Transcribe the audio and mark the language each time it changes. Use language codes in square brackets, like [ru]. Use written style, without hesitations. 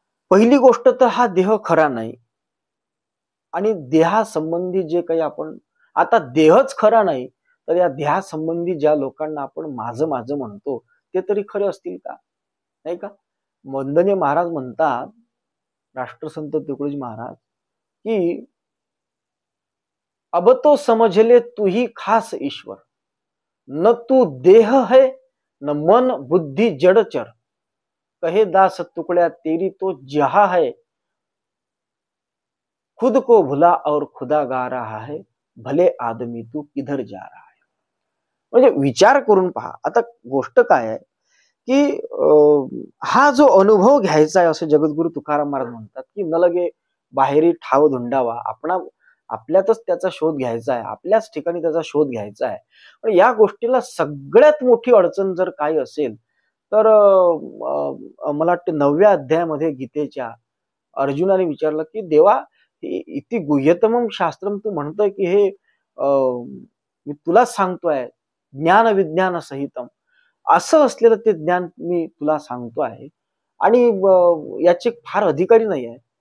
[mr] पहिली गोष्ट तर हा देह खरा नाही, आणि देहासंबंधी जे काही आपण आता देहच खरा नाही, तर या देहासंबंधी ज्या लोकांना आपण माझं माझं म्हणतो ते तरी खरे असतील का? नाही का? वंदनीय महाराज म्हणतात, राष्ट्रसंत तुकडोजी महाराज, की [hi] अब तो समझ ले तू ही खास ईश्वर, न तू देह है न मन बुद्धि जड़चर, कहे दास टुकड्या तेरी तो जहा है, खुद को भुला और खुदा गा रहा है, भले आदमी तू किधर जा रहा है. [mr] म्हणजे विचार करून पहा. आता गोष्ट काय आहे की हा जो अनुभव घ्यायचा आहे असं जगद्गुरु तुकाराम महाराज म्हणतात, की न लगे बाहेरी ठाव धुंडावा, आपल्यातच त्याचा शोध घ्यायचा आहे, आपल्याच ठिकाणी त्याचा शोध घ्यायचा आहे. पण या गोष्टीला सगळ्यात मोठी अडचण जर काही असेल तर मला वाटतं 9व्या अध्यायामध्ये गीतेच्या अर्जुनाने विचारलं की देवा, [sa] इति गुह्यतमं शास्त्रम [mr] तू म्हणतोय की हे मी तुला सांगतोय, [sa] ज्ञान विज्ञान सहितम, [mr] असं असलेलं ते ज्ञान मी तुला सांगतो आहे, आणि याचे फार अधिकारी नाही आहे.